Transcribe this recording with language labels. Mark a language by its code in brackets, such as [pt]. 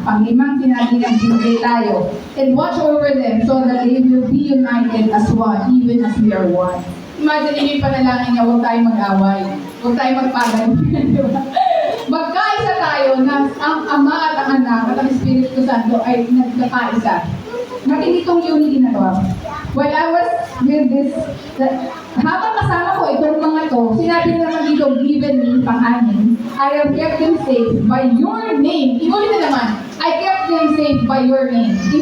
[tl] Panglimang sinabi ng binigay tayo. [en] And watch over them so that they will be united as one, even as we are one. [tl] Imagine niyo yung panalangin niya, huwag tayong mag-away. Huwag tayong magpagan. Magkaisa tayo na ang Ama at ang Anak at ang Espiritu Santo ay nagkakaisa. Matindi itong unity na to. [en] While I was with this, [tl] habang kasama ko itong mga to, sinabi naman dito, [en] given me, pang-anin, I have kept them safe by your name. [tl] Inulit na naman, [en] I kept them safe by your name.